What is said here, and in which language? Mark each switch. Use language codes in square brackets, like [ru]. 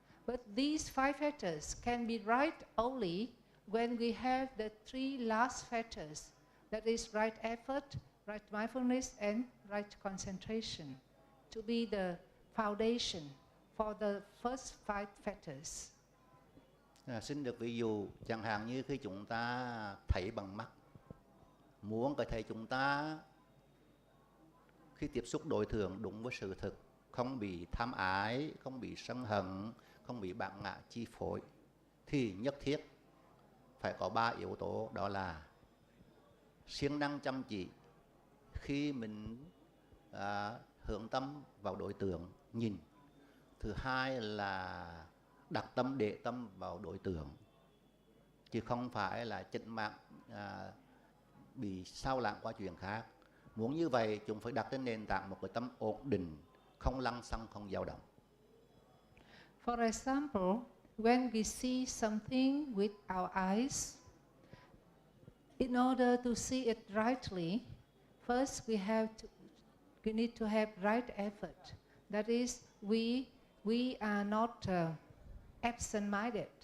[en] But these 5 factors can be right only when we have the 3 last factors, that is right effort, right mindfulness, and right concentration, to be the foundation for the first 5 factors. [vi] Xin được ví dụ, chẳng hạn như khi chúng ta thấy bằng mắt, muốn có thể chúng ta khi tiếp xúc đối tượng đúng với sự thực, không bị tham ái, không bị sân hận, không bị bản ngã chi phối, thì nhất thiết phải có 3 yếu tố, đó là siêng năng chăm chỉ khi mình hướng tâm vào đối tượng nhìn. Thứ hai là đặt tâm để tâm vào đối tượng, chứ không phải là chỉnh mạng bị sao lãng qua chuyện khác. Muốn như vậy, chúng phải đặt trên nền tảng một cái tâm ổn định, không lăng xăng, không dao động. [en] For example, when we see something with our eyes, in order to see it rightly, first we need to have right effort. That is, we are not absent-minded.